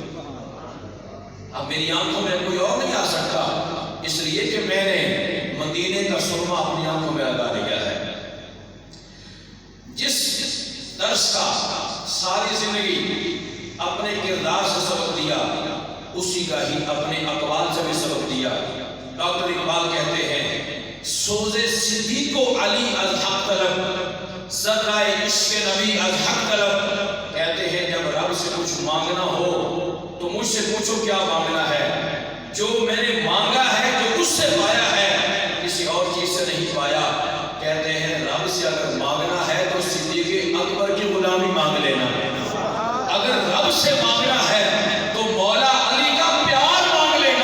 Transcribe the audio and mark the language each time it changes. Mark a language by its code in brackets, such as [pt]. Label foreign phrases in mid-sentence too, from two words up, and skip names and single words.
[ur] اب میری آنکھوں میں کوئی اور نہیں آ سکتا، اس لیے کہ میں نے مدینے کا سرما اپنی آنکھوں میں لگا دیا ہے۔ جس درس کا ساری زندگی اپنے کردار سے سبق دیا، اسی کا ہی اپنے اقوال سے بھی سبق دیا۔ ڈاکٹر اقبال کہتے ہیں [fa] سوز صدیق و علی از حق طلب، ذرائے عشق نبی از حق طلب۔ [ur] کہتے ہیں جب رب سے کچھ مانگنا ہو تو مجھ سے پوچھو کیا مانگنا ہے، جو میں نے مانگا ہے جو اس سے پایا ہے کسی اور چیز سے نہیں پایا۔ کہتے ہیں رب سے اگر مانگنا ہے تو صدیق اکبر کی غلامی مانگ لینا، اگر رب سے مانگنا ہے تو مولا علی کا پیار مانگ لینا۔